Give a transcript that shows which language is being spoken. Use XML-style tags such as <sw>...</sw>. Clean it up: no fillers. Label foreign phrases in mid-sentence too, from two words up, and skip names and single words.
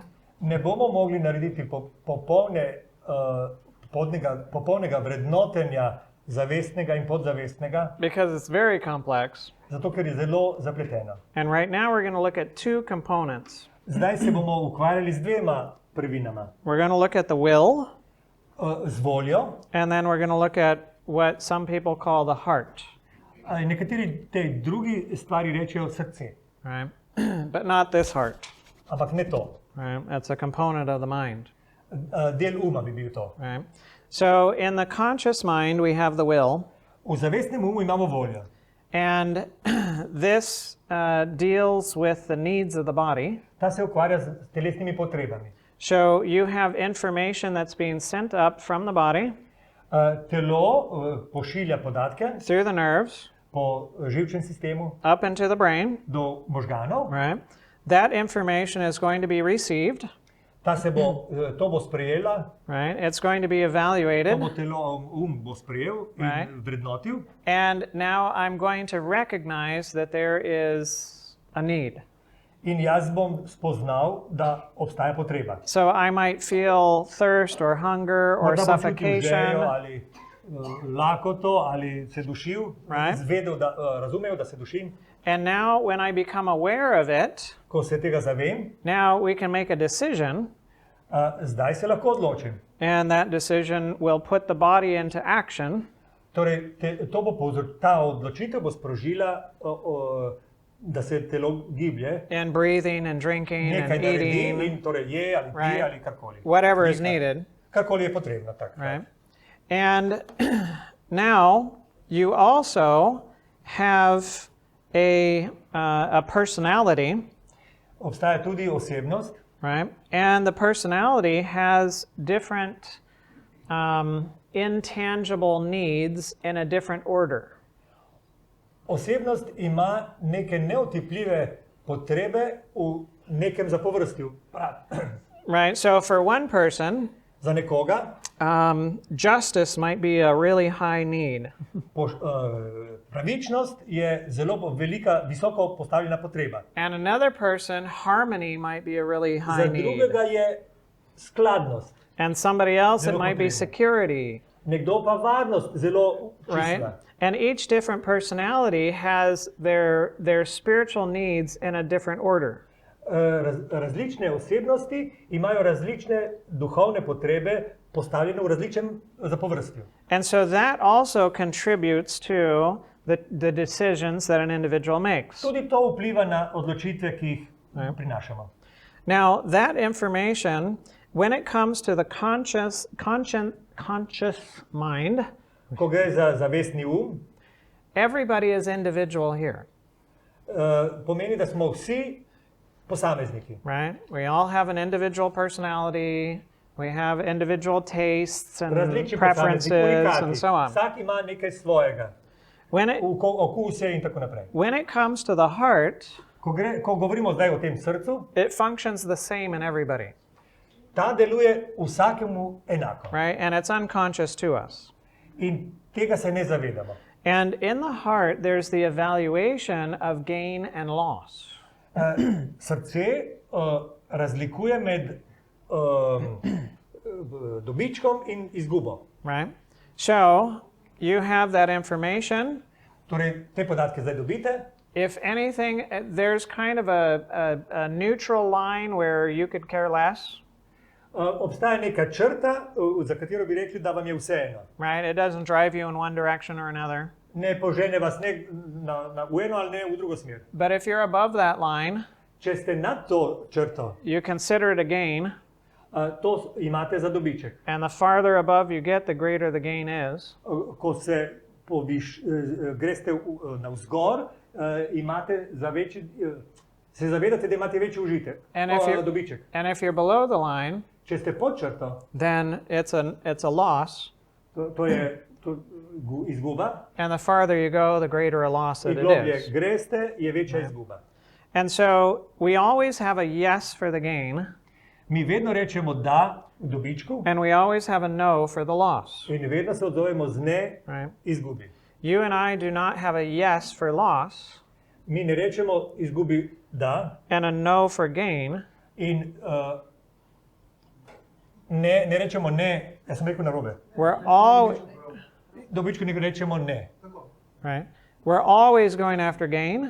<sl>Ne bomo mogli narediti popolnega vrednotenja zavestnega in podzavestnega,</sl> <en>Because it's very complex.</en> <sl>zato ker je zelo zapleteno.</sl> <en>And right now we're going to look at two components.</en> <sl>Zdaj se bomo ukvarjali z dvema prvinama.</sl> <en>We're going to look at the will,</en> <sl>Z voljo,</sl> <en>and then we're going to look at what some people call the heart.</en> <sl>nekateri tej drugi stvari rečejo srce,</sl> <en>Right? But not this heart.</en> <sl>ampak ne to.</sl> <en>Right? That's a component of the mind.</en> <sl>Del uma bi bil to.</sl> <en>Right? So in the conscious mind, we have the will,</en> <sl>V zavestnem umu imamo voljo.</sl> <en>and this deals with the needs of the body.</en> <sl>Ta se ukvarja z telesnimi potrebami.</sl> <en>So you have information that's being sent up from the body</en> <sl>Telo pošilja podatke</sl> <en>through the nerves</en> <sl>po živčnem sistemu</sl> <en>up into the brain.</en> <sl>do možganov.</sl> <en>Right? That information is going to be received.</en> <sl>To bo sprejela,</sl> <en>Right? It's going to be</en> <sl>to</sl> <en>evaluated.</en> <sl>bo telo, bo sprejel in</sl> <en>Right.</en> <sl>vrednotil.</sl> <en>And now I'm going to recognize that there is a need.</en> <sl>In jaz bom spoznal, da obstaja potreba.</sl> <en>So I might feel thirst or hunger or</en> <sl>Morda bom čutil željo</sl> <en>suffocation.</en> <sl>ali lakoto ali se dušil,</sl> <en>Right.</en> <sl>razumel, da se dušim.</sl> <en>And now when I become aware of it,</en> <sl>Ko se tega zavem,</sl> <en>now we can make a decision,</en> <sl>zdaj se lahko odločim.</sl> <en>and that decision will put the body into action.</en> <sl>Torej, ta odločitev bo sprožila, da se telo giblje,</sl> <en>And breathing and drinking</en> <sl>nekaj</sl> <en>and</en> <sl>naredi</sl> <en>eating,</en> <sl>in torej je ali pije</sl> <en>Right.</en> <sl>ali karkoli.</sl> <en>whatever is Dika. needed.</en> <sl>Karkoli je potrebno.</sl> <en>Right? And now you also have a personality,</en> <sl>Obstaja tudi osebnost,</sl> <en>right? And the personality has different intangible needs in a different order.</en> <sl>Osebnost ima neke neotipljive potrebe v nekem zapovrstju.</sl> <en>Right? So for one person,</en> <sl>Za nekoga</sl> <en>justice might be a really high need.</en> <sl>pravičnost je zelo velika, visoko postavljena potreba.</sl> <en>And another person, harmony might be a really</en> <sl>Za</sl> <en>high need.</en> <sl>drugega je skladnost.</sl> <en>And somebody else, it</en> <sl>Zelo</sl> <en>might be</en> <sl>potrebno.</sl> <en>security.</en> <sl>Nekdo pa varnost zelo</sl> <en>Right?</en> <sl>čista.</sl> <en>And each different personality has their spiritual needs in a different order.</en> <sl>Različne osebnosti imajo različne duhovne potrebe postavljene v različnem zapovrstju.</sl> <en>And so that also contributes to the decisions that an individual makes.</en> <sl>Tudi to vpliva na odločitve, ki jih prinašamo.</sl> <en>Now, that information, when it comes to the conscious mind,</en> <sl>Ko gre za zavestni</sl> <en>everybody is individual here,</en> <sl>pomeni, da smo vsi posamezniki.</sl> <en>right? We all have an individual personality, we have individual tastes and</en> <sl>Različni</sl> <en>preferences</en> <sl>posamezniki,</sl> <en>and so on.</en> <sl>Vsak ima nekaj svojega, okuse in tako naprej.</sl> <en>When it comes to the heart,</en> <sl>Ko govorimo zdaj o tem srcu,</sl> <en>it functions the same in everybody,</en> <sl>ta deluje vsakemu enako.</sl> <en>right? And it's unconscious to us.</en> <sl>In tega se ne zavedamo.</sl> <en>And in the heart, there's the evaluation of gain and loss.</en> <sl>Srce razlikuje med dobičkom in izgubo.</sl> <en>Right? So you have that information.</en> <sl>Torej, te podatke zdaj dobite.</sl> <en>If anything, there's kind of a neutral line where you could care less.</en> <sl>Obstaja neka črta, za katero bi rekli, da vam je vseeno.</sl> <en>Right? It doesn't drive you in one direction or another.</en> <sl>Ne požene vas ne v eno ali ne v drugo smer.</sl> <en>But if you're above that line,</en> <sl>Če ste nad to črto,</sl> <en>you consider it a gain.</en> <sl>to imate za dobiček.</sl> <en>And the farther above you get, the greater the gain is.</en> <sl>Ko se greste navzgor, imate za večji, se zavedate, da imate večji užitek, dobiček.</sl> <en>And if you're below the line,</en> <sl>Če ste pod črto,</sl> <en>then it's a loss.</en> <sl>to je izguba.</sl> <en>And the farther you go, the greater a loss that</en> <sl>In</sl> <en>it</en> <sl>globlje</sl> <en>is.</en> <sl>greste, je večja izguba.</sl> <en>And so we always have a yes for the gain,</en> <sl>Mi vedno rečemo da v dobičku</sl> <en>and we always have a no for the loss.</en> <sl>in vedno se odzovemo z ne</sl> <en>Right?</en> <sl>izgubi.</sl> <en>You and I do not have a yes for loss</en> <sl>Mi ne rečemo izgubi da</sl> <en>and a no for gain.</en> <sl>in ne rečemo ne, jaz sem rekel narobe.</sl> <en>We're all</en> <sl>Dobičku ne rečemo ne.</sl> <en>right. We're always going after gain,</en>